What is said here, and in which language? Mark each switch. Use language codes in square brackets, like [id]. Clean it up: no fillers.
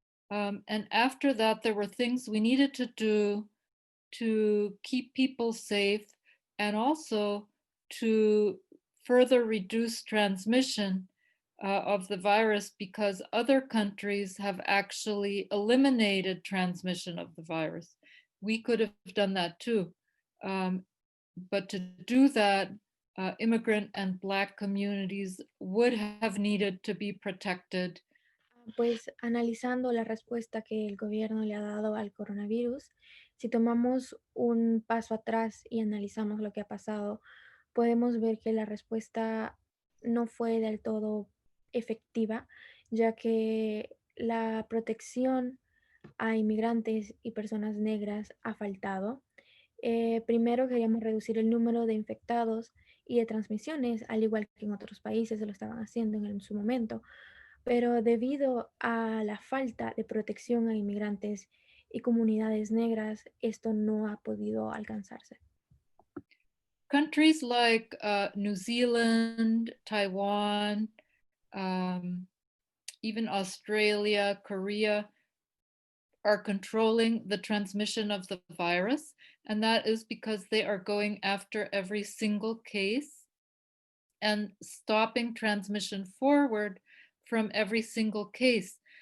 [en] And after that, there were things we needed to do to keep people safe and also to further reduce transmission of the virus, because other countries have actually eliminated transmission of the virus. We could have done that too. But to do that, immigrant and Black communities would have needed to be protected. [es] Pues analizando la respuesta que el gobierno le ha dado al coronavirus, si tomamos un paso atrás y analizamos lo que ha pasado, podemos ver que la respuesta no fue del todo efectiva, ya que la protección a inmigrantes y personas negras ha faltado. Primero queríamos reducir el número de infectados y de transmisiones, al igual que en otros países se lo estaban haciendo en su momento, pero debido a la falta de protección a inmigrantes y comunidades negras, esto no ha podido alcanzarse. [en] Countries like New Zealand, Taiwan, even Australia, Korea, are controlling the transmission of the virus. And that is because they are going after every single case and stopping transmission forward from every single case.